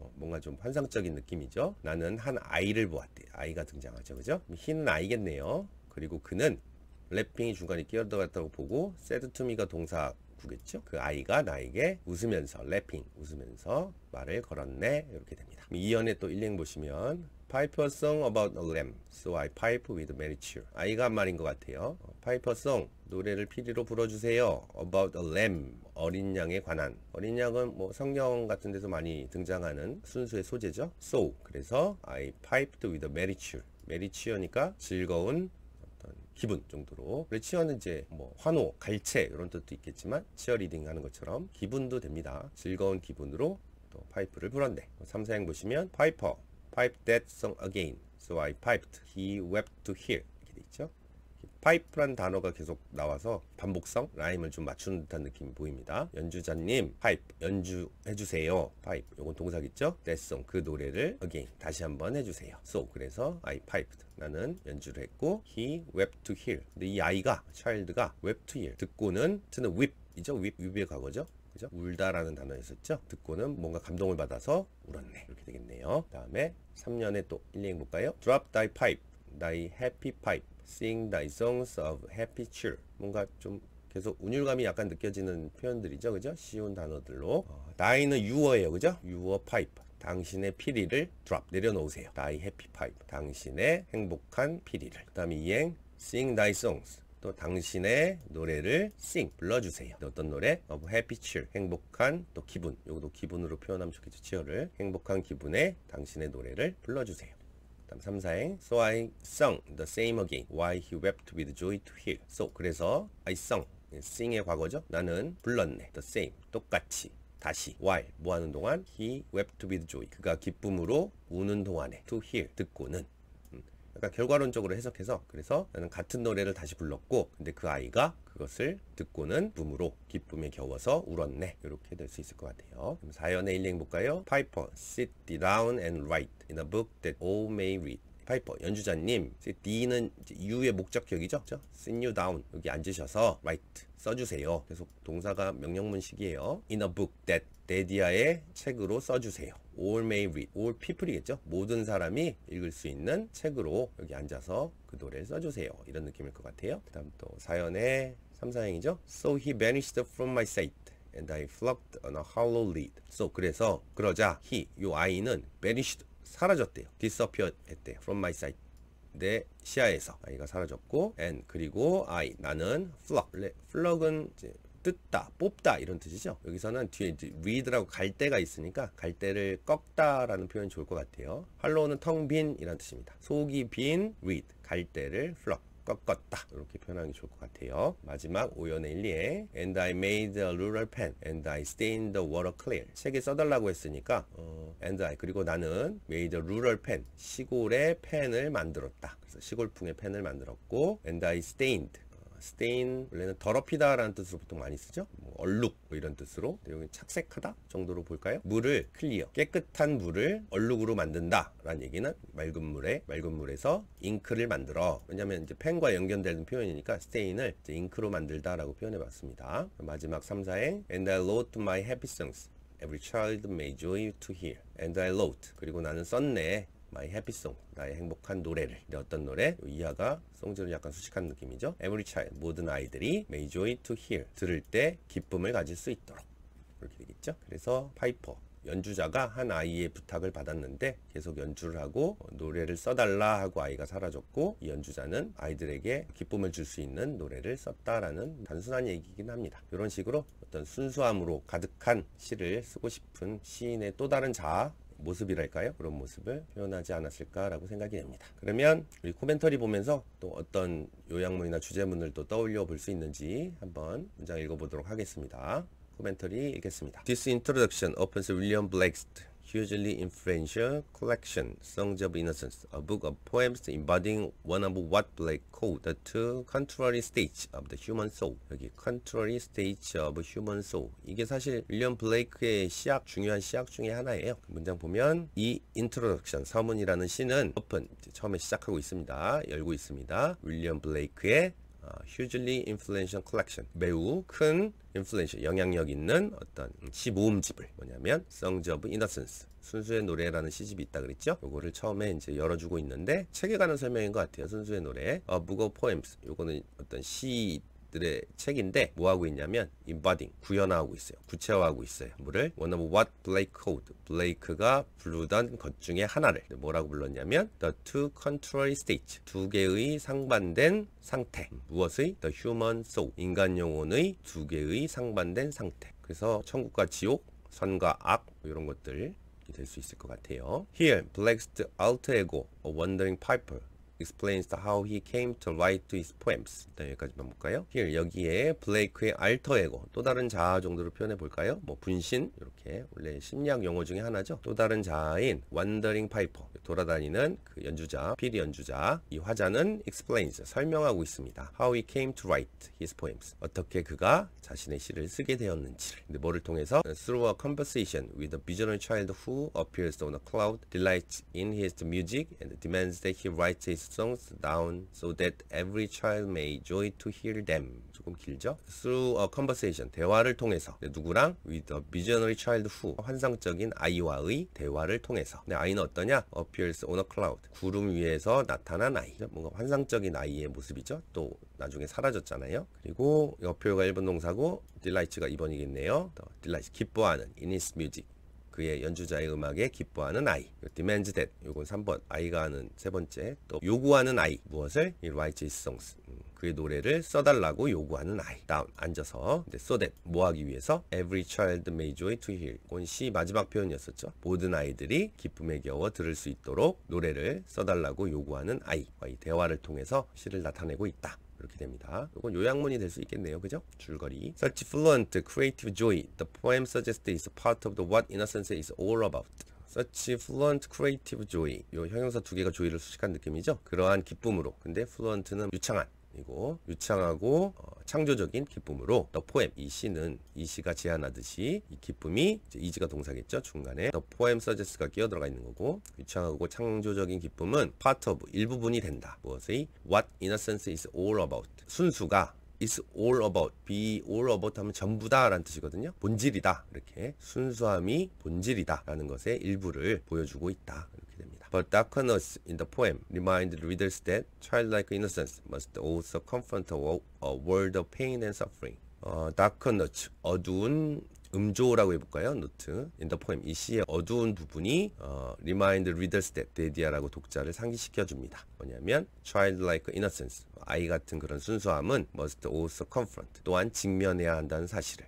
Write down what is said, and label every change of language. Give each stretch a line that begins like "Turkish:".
Korean: 뭔가 좀 환상적인 느낌이죠. 나는 한 아이를 보았대. 아이가 등장하죠, 그죠? 흰 아이겠네요. 그리고 그는 래핑이 중간에 끼어들어갔다고 보고, said to me가 동사구겠죠. 그 아이가 나에게 웃으면서, 래핑, 웃으면서 말을 걸었네. 이렇게 됩니다. 2연의 또 1행 보시면
English: Pipe a song about a lamb, so I pipe with merry cheer.
Korean: 아이가 한 말인 것 같아요.
English: Pipe a song,
Korean: 노래를 피리로 불어주세요.
English: About a lamb,
Korean: 어린 양에 관한. 어린 양은 뭐 성경 같은 데서 많이 등장하는 순수의 소재죠.
English: So,
Korean: 그래서
English: I piped with a merry cheer.
Korean: merry cheer니까 즐거운 기분 정도로. 치어는 이제 뭐 환호, 갈채 이런 뜻도 있겠지만, 치어리딩 하는 것처럼 기분도 됩니다. 즐거운 기분으로 또 파이프를 불었네. 3, 4행 보시면
English: Piper, piped that song again, so I piped, he wept to hear.
Korean: 이렇게 돼 있죠. 파이프란 단어가 계속 나와서 반복성, 라임을 좀 맞추는 듯한 느낌이 보입니다. 연주자님, 파이프, 연주해주세요. 파이프, 요건 동사겠죠?
English: That song,
Korean: 그 노래를 again, 다시 한번 해주세요.
English: So,
Korean: 그래서
English: I piped,
Korean: 나는 연주를 했고,
English: he wept to hear.
Korean: 근데 이 아이가, child가 wept to hear, 듣고는, 트는 weep이죠? weep의 과거죠? 그죠? 울다라는 단어였었죠? 듣고는 뭔가 감동을 받아서 울었네. 이렇게 되겠네요. 다음에 3년에 또 1행 볼까요?
English: Drop thy pipe, thy happy pipe, sing thy songs of happy cheer.
Korean: 뭔가 좀 계속 운율감이 약간 느껴지는 표현들이죠. 그죠? 쉬운 단어들로. 나이는 유어예요. 그죠? 유어 파이프. 당신의 피리를 drop 내려놓으세요. Thy happy pipe. 당신의 행복한 피리를. 그 다음에 이행
English: sing thy songs.
Korean: 또 당신의 노래를 sing 불러주세요. 어떤 노래?
English: of happy cheer.
Korean: 행복한 또 기분. 요것도 기분으로 표현하면 좋겠죠. cheer를. 행복한 기분에 당신의 노래를 불러주세요. 다음 3, 4행
English: So I sung the same again Why he wept with joy to hear.
Korean: So 그래서 I sung sing의 과거죠. 나는 불렀네.
English: The same
Korean: 똑같이 다시 while 뭐 하는 동안
English: he wept with joy
Korean: 그가 기쁨으로 우는 동안에
English: to hear
Korean: 듣고는 약간 결과론적으로 해석해서 그래서 나는 같은 노래를 다시 불렀고 근데 그 아이가 그것을 듣고는 기쁨에 겨워서 울었네. 이렇게 될 수 있을 것 같아요. 그럼 4연의 1행 볼까요?
English: Piper, sit down and write in a book that all may read.
Korean: 파이퍼 연주자님, D는 U의 목적격이죠. sit you down 여기 앉으셔서 write 써주세요. 계속 동사가 명령문식이에요. in a book that 데디아의 책으로 써주세요.
English: all may read.
Korean: all people이겠죠. 모든 사람이 읽을 수 있는 책으로 여기 앉아서 그 노래를 써주세요. 이런 느낌일 것 같아요. 그 다음 또 4연의 3, 4행이죠.
English: So he vanished from my sight. And I flocked on a hollow lid.
Korean: So 그래서 그러자 요 아이는 vanished 사라졌대요. disappear 했대요.
English: from my sight.
Korean: 내 시야에서 아이가 사라졌고 and 그리고 나는 flock. flock은 이제 뜯다, 뽑다 이런 뜻이죠. 여기서는 뒤에 이제 read라고 갈대가 있으니까 갈대를 꺾다라는 표현이 좋을 것 같아요. hollow는 텅 빈이라는 뜻입니다. 속이 빈 read 갈대를 flock 꺾었다 이렇게 표현하는 게 좋을 것 같아요. 마지막 5연의 1에
English: And I made a rural pen and I stained the water clear.
Korean: 책에 써달라고 했으니까 and I 그리고 나는
English: made a rural pen
Korean: 시골의 펜을 만들었다. 그래서 시골풍의 펜을 만들었고 and I stained stain 원래는 더럽히다 라는 뜻으로 보통 많이 쓰죠. 얼룩 이런 뜻으로 여기 착색하다 정도로 볼까요? 물을 클리어 깨끗한 물을 얼룩으로 만든다 라는 얘기는 맑은 물에서 잉크를 만들어. 왜냐면 이제 펜과 연결되는 표현이니까 stain을 이제 잉크로 만들다 라고 표현해 봤습니다. 마지막 3, 4행
English: And I wrote my happy songs every child may joy to hear. And I wrote
Korean: 그리고 나는 썼네
English: My happy song
Korean: 나의 행복한 노래를. 근데 어떤 노래? 이하가 송절은 약간 수식한 느낌이죠.
English: Every child
Korean: 모든 아이들이
English: may joy to hear
Korean: 들을 때 기쁨을 가질 수 있도록 이렇게 되겠죠. 그래서 파이퍼 연주자가 한 아이의 부탁을 받았는데 계속 연주를 하고 노래를 써달라 하고 아이가 사라졌고 이 연주자는 아이들에게 기쁨을 줄 수 있는 노래를 썼다라는 단순한 얘기이긴 합니다. 이런 식으로 어떤 순수함으로 가득한 시를 쓰고 싶은 시인의 또 다른 자아 모습이랄까요? 그런 모습을 표현하지 않았을까라고 생각이 됩니다. 그러면 우리 코멘터리 보면서 또 어떤 요약문이나 주제문을 또 떠올려 볼 수 있는지 한번 문장 읽어보도록 하겠습니다. 코멘터리 읽겠습니다.
English: This introduction opens William Blake's hugely influential collection, Songs of Innocence, a book of poems embodying one of what Blake called the two contrary states of the human soul.
Korean: 여기
English: contrary states of human soul.
Korean: 이게 사실 윌리엄 블레이크의 중요한 시약 중에 하나예요. 그 문장 보면 이 introduction, 서문이라는 시는 open, 처음에 시작하고 있습니다. 열고 있습니다. 윌리엄 블레이크의
English: hugely influential collection,
Korean: 매우 큰 influential, 영향력 있는 어떤 시 모음집을 뭐냐면 Songs of Innocence, 순수의 노래라는 시집이 있다 그랬죠. 요거를 처음에 이제 열어주고 있는데 책에 관한 설명인 것 같아요. 순수의 노래. A book of poems, 요거는 어떤 시들의 책인데 뭐 하고 있냐면 embodying, 구현화하고 있어요. 구체화하고 있어요. 뭐를?
English: One of what Blake called,
Korean: 블레이크가 부르던 것 중에 하나를 뭐라고 불렀냐면
English: The two contrary states,
Korean: 두 개의 상반된 상태. 무엇의?
English: The human soul,
Korean: 인간 영혼의 두 개의 상반된 상태. 그래서 천국과 지옥, 선과 악 이런 것들 될 수 있을 것 같아요.
English: Here, Blake's alter ego, a wandering piper, explains how he came to write his poems.
Korean: 일단 여기까지만 볼까요? Here, 여기에 블레이크의 알터 에고, 또 다른 자아 정도로 표현해 볼까요? 뭐 분신, 이렇게 원래 심리학 용어 중에 하나죠. 또 다른 자아인
English: wandering piper,
Korean: 돌아다니는 그 연주자, 피리 연주자. 이 화자는 explains, 설명하고 있습니다.
English: How he came to write his poems.
Korean: 어떻게 그가 자신의 시를 쓰게 되었는지를. 근데 뭐를 통해서?
English: Through a conversation with a visionary child who appears on a cloud, delights in his music, and demands that he writes his songs down so that every child may joy to hear them.
Korean: 조금 길죠? Through a conversation, 대화를 통해서. 누구랑?
English: With a visionary child who,
Korean: 환상적인 아이와의 대화를 통해서. 근데 아이는 어떠냐?
English: Appears on a cloud,
Korean: 구름 위에서 나타난 아이. 뭔가 환상적인 아이의 모습이죠. 또 나중에 사라졌잖아요. 그리고 appear가 1번 동사고 delights가 2번이겠네요. delight, 기뻐하는,
English: in his music,
Korean: 그의 연주자의 음악에 기뻐하는 아이. demands that, 요건 3번, 아이가 하는 세 번째. 또 요구하는 아이, 무엇을?
English: He writes his songs,
Korean: 그의 노래를 써달라고 요구하는 아이. 다운, 앉아서. so that, 뭐 하기 위해서?
English: Every child may joy to hear,
Korean: 이건 시 마지막 표현이었었죠. 모든 아이들이 기쁨에 겨워 들을 수 있도록 노래를 써달라고 요구하는 아이와의 대화를 통해서 시를 나타내고 있다. 이렇게 됩니다. 이건 요약문이 될 수 있겠네요. 그죠? 줄거리.
English: Such fluent creative joy, the poem suggests is part of the what innocence is all about. Such fluent creative joy.
Korean: 요 형용사 두 개가 joy를 수식한 느낌이죠. 그러한 기쁨으로. 근데 fluent는 유창한, 이고 유창하고 창조적인 기쁨으로 the poem, 이 시는, 이 시가 제안하듯이 이 기쁨이, 이제 is가 동사겠죠. 중간에
English: the poem suggest
Korean: 가 끼어 들어가 있는 거고, 유창하고 창조적인 기쁨은 part of, 일부분이 된다. 무엇의?
English: What innocence is all about.
Korean: 순수가 is all about, be all about 하면 전부다 라는 뜻이거든요. 본질이다. 이렇게 순수함이 본질이다 라는 것의 일부를 보여주고 있다. 이렇게 됩니다.
English: But darkness in the poem remind readers that childlike innocence must also confront a world of pain and suffering.
Korean: darkness, 어두운, 음조라고 해볼까요? 노트.
English: in the poem,
Korean: 이 시의 어두운 부분이
English: remind readers that,
Korean: 데디아라고 독자를 상기시켜 줍니다. 뭐냐면 childlike innocence, 아이 같은 그런 순수함은
English: must also confront,
Korean: 또한 직면해야 한다는 사실을.